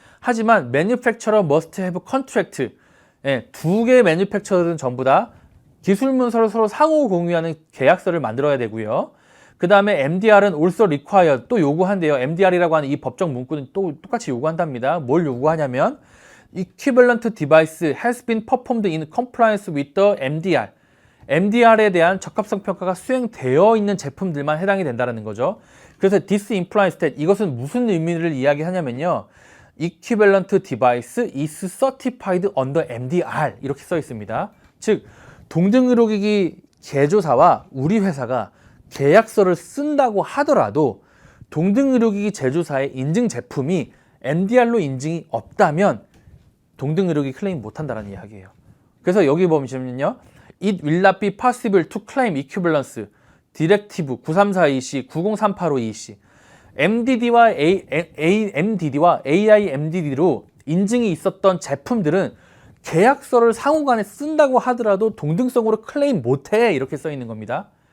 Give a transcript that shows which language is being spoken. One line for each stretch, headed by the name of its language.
Korean: 하지만
English: manufacturer must have contract,
Korean: 두 개의 매뉴팩처러는 전부 다 기술 문서를 서로 상호 공유하는 계약서를 만들어야 되고요. 그 다음에 MDR은
English: also required,
Korean: 또 요구한대요. MDR이라고 하는 이 법적 문구는 또 똑같이 요구한답니다. 뭘 요구하냐면
English: equivalent device has been performed in compliance with the MDR.
Korean: MDR에 대한 적합성 평가가 수행되어 있는 제품들만 해당이 된다는 거죠. 그래서
English: this implies that,
Korean: 이것은 무슨 의미를 이야기하냐면요,
English: equivalent device is certified under MDR
Korean: 이렇게 써 있습니다. 즉 동등 의료기기 제조사와 우리 회사가 계약서를 쓴다고 하더라도 동등 의료기기 제조사의 인증 제품이 MDR로 인증이 없다면 동등 의료기기 클레임 못한다는 이야기예요. 그래서 여기 보시면요,
English: It will not be possible to claim equivalence
Korean: Directive 934EC 90385EC MDD와 MDD와 AIMDD로 인증이 있었던 제품들은 계약서를 상호간에 쓴다고 하더라도 동등성으로 클레임 못해, 이렇게 써 있는 겁니다.